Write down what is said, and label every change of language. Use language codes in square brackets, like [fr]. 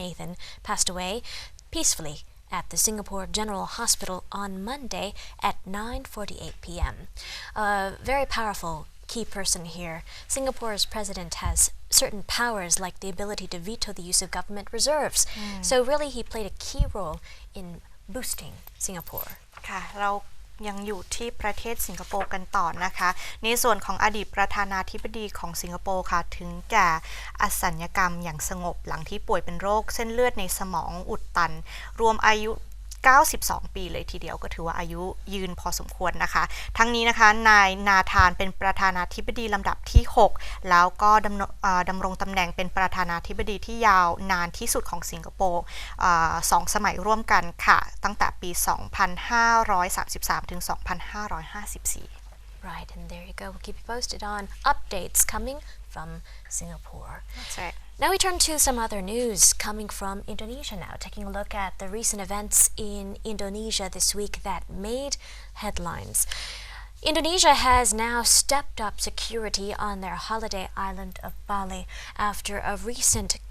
[en] Nathan passed away peacefully at the Singapore General Hospital on Monday at 9:48 p.m. A very powerful key person here. Singapore's president has certain powers like the ability to veto the use of government reserves. So really he played a key role in boosting Singapore. [th] ค่ะเรายังอยู่ที่ประเทศสิงคโปร์กันต่อนะคะในส่วนของอดีตประธานาธิบดีของสิงคโปร์ค่ะถึงแก่อสัญญกรรมอย่างสงบหลังที่ป่วยเป็นโรคเส้นเลือดในสมองอุดตันรวมอายุ92 ปีเลยทีเดียวก็ถือว่าอายุยืนพอสมควรนะคะทั้งนี้นะคะนายนาธานเป็นประธานาธิบดีลำดับที่6แล้วก็ ดำรงตำแหน่งเป็นประธานาธิบดีที่ยาวนานที่สุดของสิงคโปร์2 สมัยร่วมกันค่ะตั้งแต่ปี 2533 ถึง 2554 [en] Right, and there you go. We'll keep you posted on updates coming from Singapore. That's right. Now we turn to some other news coming from Indonesia now, taking a look at the recent events in Indonesia this week that made headlines. Indonesia has now stepped up security on their holiday island of Bali after a recent